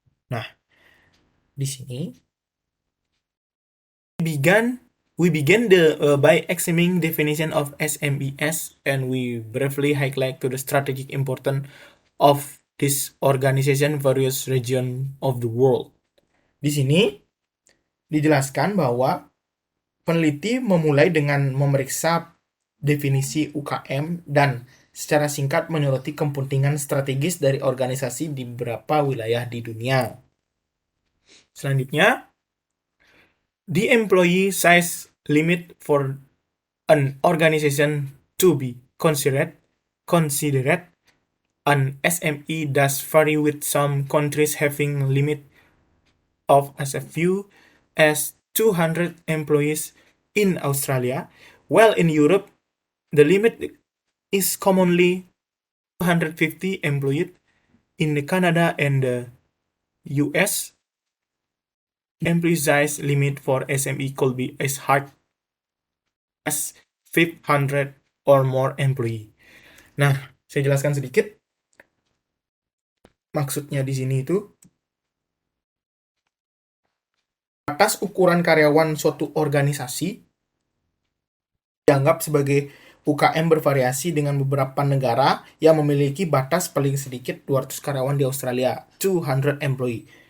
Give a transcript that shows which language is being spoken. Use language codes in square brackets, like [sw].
[id] Nah, di sini began [en] We begin by examining definition of SMEs, and we briefly highlight to the strategic importance of this organization various region of the world. [id] Di sini dijelaskan bahwa peneliti memulai dengan memeriksa definisi UKM dan secara singkat menyoroti kepentingan strategis dari organisasi di beberapa wilayah di dunia. Selanjutnya, [en] the employee size limit for an organization to be considered an SME does vary, with some countries having limit of as few as 200 employees in Australia, while in Europe the limit is commonly 250 employees. In Canada and the US, employee size limit for SME could be as high as 500 or more employee. [id] Nah, saya jelaskan sedikit. Maksudnya di sini itu batas ukuran karyawan suatu organisasi dianggap sebagai UKM bervariasi dengan beberapa negara yang memiliki batas paling sedikit 200 karyawan di Australia, [en] 200 employee.